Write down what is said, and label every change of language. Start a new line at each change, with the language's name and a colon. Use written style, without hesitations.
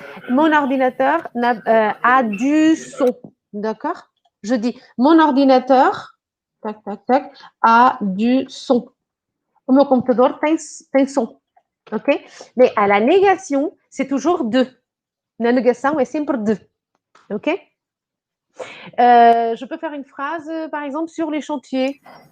French: Mon ordinateur a du son, d'accord? Je dis, mon ordinateur, tac, tac, tac, a du son.
Portuguese: O meu computador tem som, ok?
French: Mais à la négation, c'est toujours de. La négation est
Portuguese: sempre
French: de, ok? Je peux faire une phrase, par exemple, sur les chantiers.